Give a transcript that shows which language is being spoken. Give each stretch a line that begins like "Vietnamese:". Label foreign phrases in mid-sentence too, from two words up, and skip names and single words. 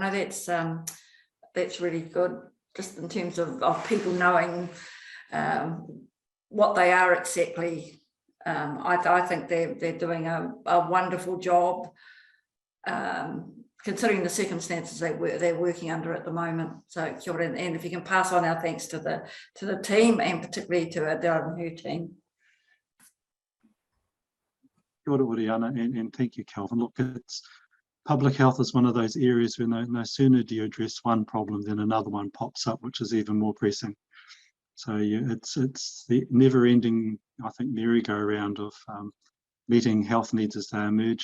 English: No, that's really good, just in terms of people knowing what they are exactly. I think they're doing a wonderful job, considering the circumstances they're working under at the moment. So,
Māori: kia ora,
English: and if you can pass on our thanks to the team, and particularly to Adele and her team.
Māori: Kia ora,
English: Oriana, and thank you, Kelvin. Look, public health is one of those areas where no sooner do you address one problem, then another one pops up, which is even more pressing. So it's the never-ending, I think, merry-go-round of meeting health needs as they emerge.